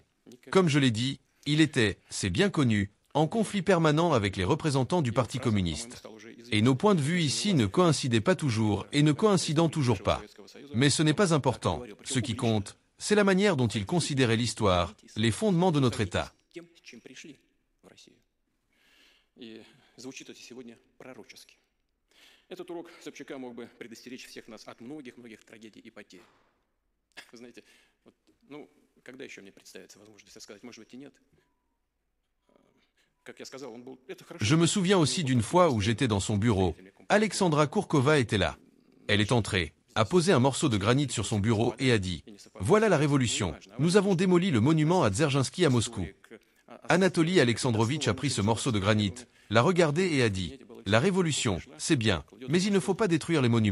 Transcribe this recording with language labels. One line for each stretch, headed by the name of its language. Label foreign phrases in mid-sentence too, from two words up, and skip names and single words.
French: Comme je l'ai dit, il était, c'est bien connu, en conflit permanent avec les représentants du Parti communiste. Et nos points de vue ici ne coïncidaient pas toujours et ne coïncident toujours pas. Mais ce n'est pas important. Ce qui compte, c'est la manière dont il considérait l'histoire, les fondements de notre État.
Russian: Этот урок Собчака мог бы предостеречь всех нас от многих трагедий и потерь. Вы знаете, вот, когда еще мне представится возможность сказать, может быть и нет. Как я сказал, он был...
French: Je me souviens aussi d'une fois où j'étais dans son bureau. Alexandra Kourkova était là. Elle est entrée, a posé un morceau de granit sur son bureau et a dit « Voilà la révolution. Nous avons démoli le monument à Dzerzhinsky à Moscou. » Anatoly Alexandrovitch a pris ce morceau de granit, l'a regardé et a dit « La révolution, c'est bien, mais il ne faut pas détruire les monuments.